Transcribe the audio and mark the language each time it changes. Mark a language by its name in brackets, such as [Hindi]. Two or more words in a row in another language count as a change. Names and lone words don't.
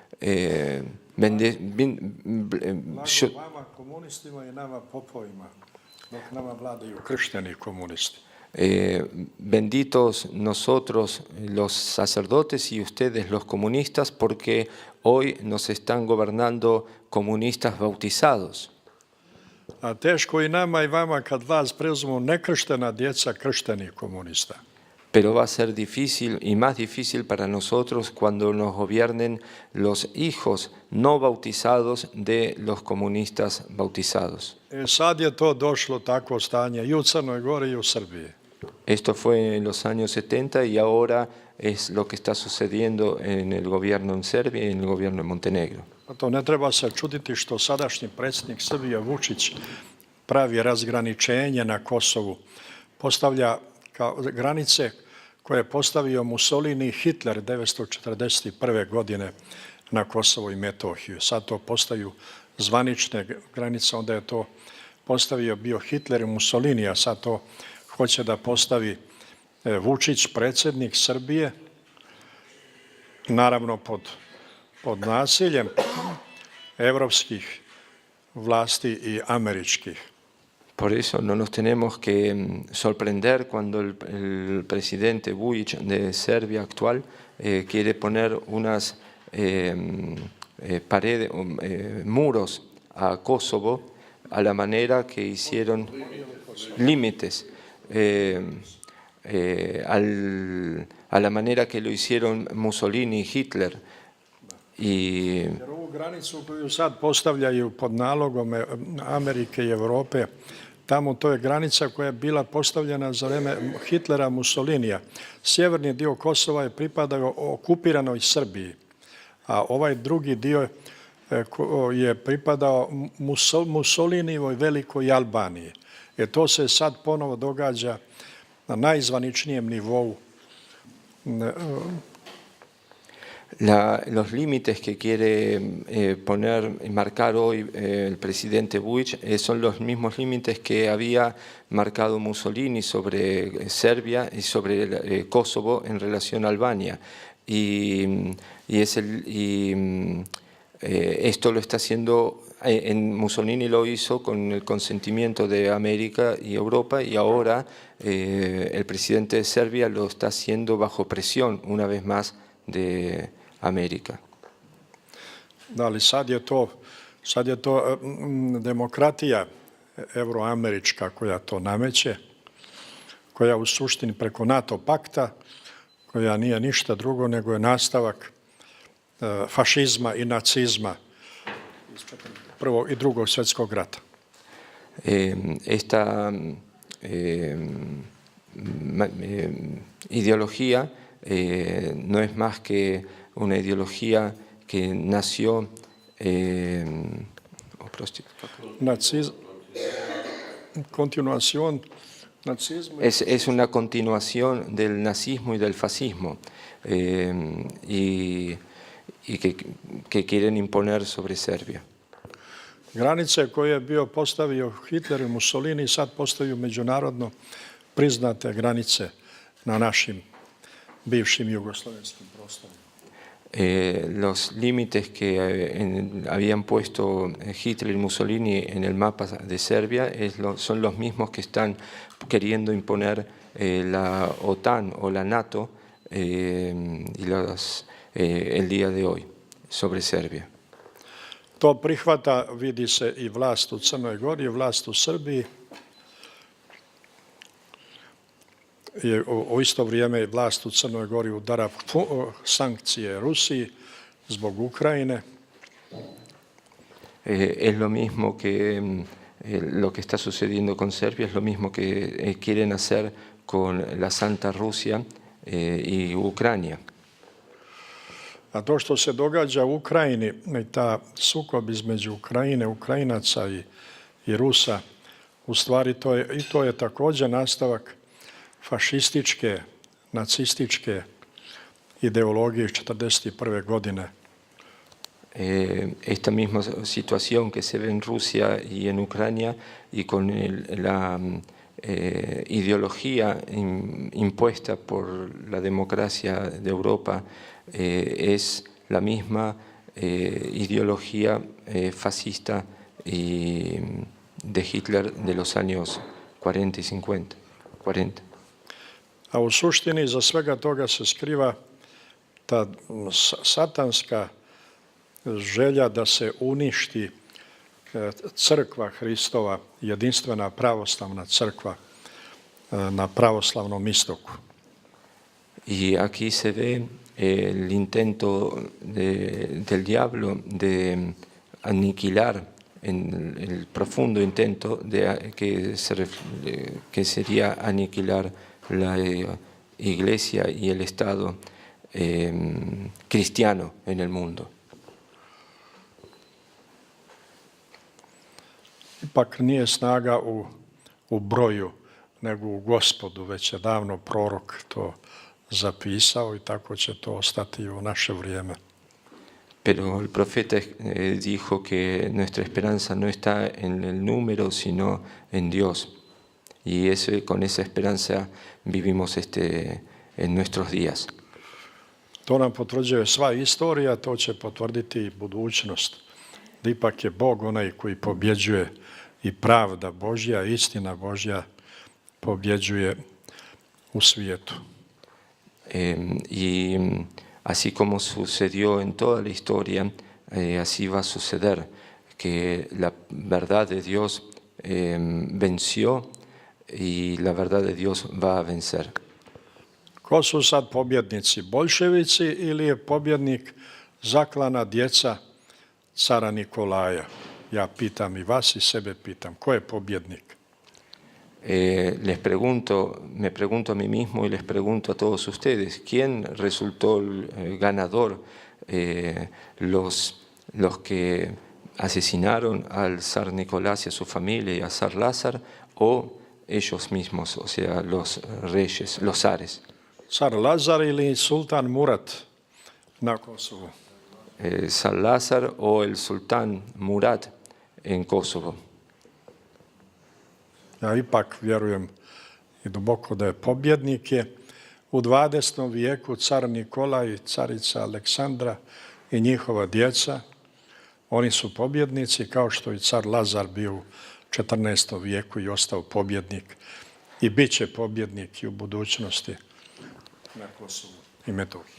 [Spanish] benditos nosotros los sacerdotes y ustedes los comunistas, porque hoy nos están gobernando comunistas bautizados. [Serbian] A teško i nama i vama kad vlast preuzmu nekrštena djeca krštenih komunista. [Spanish] Pero va a ser difícil y más difícil para nosotros cuando nos gobiernen los hijos no bautizados de los comunistas bautizados. [Serbian] Sad je to došlo takvo stanje i u Crnoj Gori i u Srbiji. [Spanish] Esto fue en los años 70 y ahora es lo que está sucediendo en el gobierno en Serbia y en el gobierno en Montenegro. [Serbian] To ne treba se čuditi što sadašnji predsjednik Srbije Vučić pravi razgraničenje na Kosovu, postavlja kao granice koje je postavio Mussolini i Hitler 1941. godine na Kosovo i Metohiju. Sad to postaju zvanične granice, onda je to postavio bio Hitler i Mussolini, a sad to hoće da postavi Vučić, predsjednik Srbije, naravno pod nasiljem evropskih vlasti i američkih. [Spanish] Por eso no nos tenemos que sorprender cuando el presidente Vučić de Serbia actual quiere poner unas paredes, muros a Kosovo a la manera que hicieron límites, a la manera que lo hicieron Mussolini y Hitler. [Serbian] Jer ovu granicu koju sad postavljaju pod nalogom Amerike i Evrope, tamo to je granica koja je bila postavljena za vreme Hitlera, Mussolinija. Sjeverni dio Kosova je pripadao okupiranoj Srbiji, a ovaj drugi dio je pripadao Mussolinijevoj velikoj Albaniji. To se sad ponovo događa na najzvaničnijem nivou. [Spanish] Los límites que quiere marcar hoy el presidente Vučić son los mismos límites que había marcado Mussolini sobre Serbia y sobre Kosovo en relación a Albania. Esto lo está haciendo, Mussolini lo hizo con el consentimiento de América y Europa, y ahora el presidente de Serbia lo está haciendo bajo presión, una vez más, de Amerika. [Serbian] Da, ali sad je to demokratija evroamerička koja to nameće, koja u suštini preko NATO pakta, koja nije ništa drugo nego je nastavak fašizma i nacizma Prvog i Drugog svjetskog rata. [Spanish] Esta ideología no es más que una ideología que nació es una continuación del nazismo y del fascismo y que quieren imponer sobre Serbia. [Serbian] Granice koje je bio postavio Hitler i Mussolini sad postaju međunarodno priznate granice na našim bivšim jugoslavenskim prostorima. [Spanish] Los límites que habían puesto Hitler y Mussolini en el mapa de Serbia son los mismos que están queriendo imponer la OTAN o la NATO el día de hoy sobre Serbia. [Serbian] To prihvata, vidi se, i vlast u Crnoj Gori, i vlast u Srbiji. U isto vrijeme vlast u Crnoj Gori udara sankcije Rusiji zbog Ukrajine. [Spanish] Es lo mismo que lo que está sucediendo con Serbia, es lo mismo que quieren hacer con la Santa Rusia y Ucrania. [Serbian] A to što se događa u Ukrajini, ta sukob između Ukrajine, Ukrajinaca i Rusa, u stvari to je također nastavak fašističke, nacističke ideologije iz 1941. godine. [Spanish] Esta misma situación que se ve en Rusia y en Ucrania y con la ideología impuesta por la democracia de Europa es la misma ideología fascista de Hitler de los años 40 y 50. 40. [Serbian] A u suštini za svega toga se skriva ta satanska želja da se uništi crkva Hristova, jedinstvena pravoslavna crkva na pravoslavnom istoku. [Spanish] Y aquí se ve el intento del diablo de aniquilar, el profundo intento que sería aniquilar la iglesia y el Estado cristiano en el mundo. [Serbian] Ipak nije snaga u broju, nego u Gospodu, već je davno prorok to zapisao i tako će to ostati u naše vrijeme. [Spanish] Pero el profeta dijo que nuestra esperanza no está en el número, sino en Dios. Y con esa esperanza vivimos en nuestros días. [Serbian] To nam potvrđuje sva istorija, to će potvrditi i budućnost. Da ipak je Bog onaj koji pobjeđuje i pravda Božja, istina Božja pobjeđuje u svijetu. Y así como sucedió en toda la historia, así va a suceder, que la verdad de Dios venció y la verdad de Dios va a vencer. Ko su sad pobjednici? Boljševici ili je pobjednik zaklana djeca cara Nikolaja? Ja pitam i vas i sebe pitam. Ko je pobjednik? [Spanish] Me pregunto a mí mismo y les pregunto a todos ustedes, ¿quién resultó el ganador? ¿Los que asesinaron al zar Nicolás y a su familia y al zar Lázaro, o ellos mismos, o sea, los reyes, los zares? [Serbian] Car Lazar ili sultan Murat na Kosovu. [Spanish] Zar Lazar o el sultán Murad en Kosovo. [Serbian] Ja ipak vjerujem i duboko da je pobjednik je u 20. vijeku car Nikolaj, carica Aleksandra i njihova djeca. Oni su pobjednici kao što i car Lazar bio u 14. vijeku i ostao pobjednik i bit će pobjednik i u budućnosti na Kosovu i Metohiji.